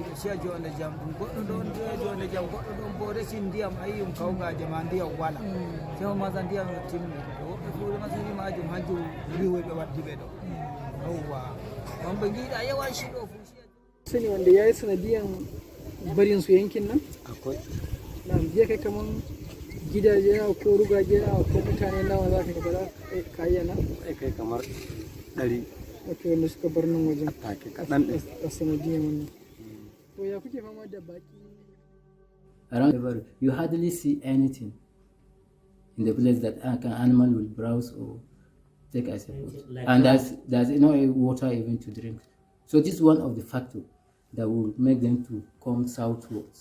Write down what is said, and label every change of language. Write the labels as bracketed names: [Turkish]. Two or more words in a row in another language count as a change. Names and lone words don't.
[Fula] a jonde jam goɗɗo ɗon jonde jam goɗɗo ɗon bo resi ndiyam ayiyum kawgaje ma ndiyam wala sema masa ndiyam no timmi to woɓɓe fuure masiri majum hanjum riwoyɓe waddi ɓe ɗo yawwa on ɓe giiɗa yawan shiɗo fu [Hausa] sani wanda ya yi sanadiyan barin su yankin nan akwai na jiya kai kaman gidaje na ko rugaje na ko mutane nawa za ka gaba ka yi na kai kamar 100 ok wanda suka bar nan wajen kaɗan ɗin a sanadiyan wannan to ya kuke fama da baki [English] around the world you hardly see anything in the place that an animal will browse or take as a food, and there's no water even to drink. So this is one of the factors that will make them to come southwards.